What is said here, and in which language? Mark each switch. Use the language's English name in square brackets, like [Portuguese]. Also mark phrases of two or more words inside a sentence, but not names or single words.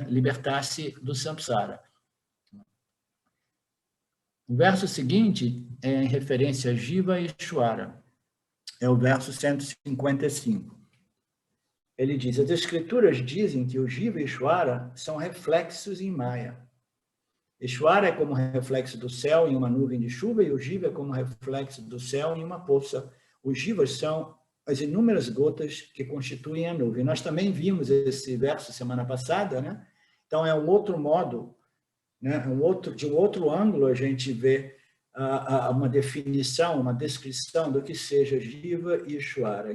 [Portuguese] Libertar-se do samsara. O verso seguinte é em referência a Jiva e Ishvara. É o verso 155. Ele diz, as escrituras dizem que o Jiva e Ishvara são reflexos em Maya. Ishvara é como reflexo do céu em uma nuvem de chuva e o Jiva é como reflexo do céu em uma poça. Os Jivas são as inúmeras gotas que constituem a nuvem. Nós também vimos esse verso semana passada, né? Então, é um outro modo, né? De um outro ângulo, a gente vê uma definição, uma descrição do que seja Jiva e Ishvara.